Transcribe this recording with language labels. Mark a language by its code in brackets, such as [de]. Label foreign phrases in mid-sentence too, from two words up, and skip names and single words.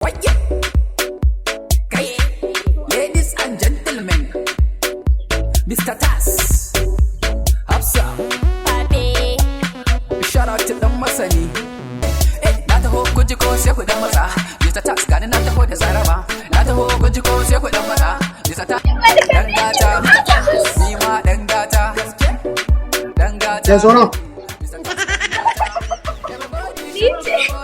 [ha] Wai! Kai, [en] ladies and gentlemen, Mister Tas, Hafsa. Pape. Shout out to Dan Masani. [ha] Eh, na taho, kun ji ko sai ku dan matsa. Mister Tas, gani na taho da Zaraba. Na taho, kun ji ko sai ku dan matsa. Mister Tas, dan gata. Ni ma dan gata. Dan gata. Ya, zo nan. Mister Tas. Ni ce.